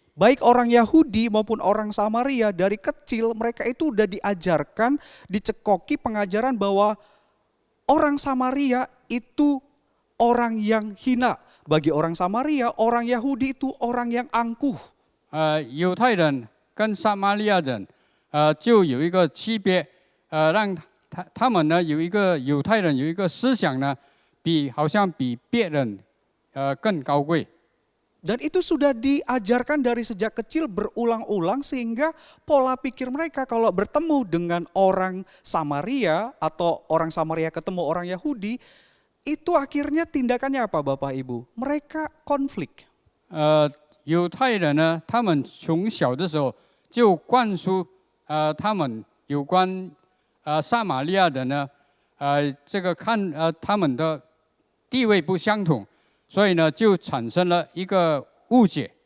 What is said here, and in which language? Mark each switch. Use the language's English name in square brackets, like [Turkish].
[Indonesian] Baik orang Yahudi maupun orang Samaria dari kecil mereka itu udah diajarkan, dicekoki pengajaran bahwa orang Samaria itu orang yang hina. Bagi orang Samaria, orang Yahudi itu orang yang angkuh. [Chinese] 犹太人跟撒玛利亚人，就有一个区别，让他们呢有一个犹太人有一个思想呢，好像比别人更高贵。 [Indonesian] Dan itu sudah diajarkan dari sejak kecil berulang-ulang sehingga pola pikir mereka kalau bertemu dengan orang Samaria atau orang Samaria ketemu orang Yahudi, itu akhirnya tindakannya apa Bapak Ibu? Mereka konflik. [Chinese] 犹太人呢，他们从小的时候就灌输他们有关撒玛利亚人呢，这个他们的地位不相同，所以呢就产生了一个误解。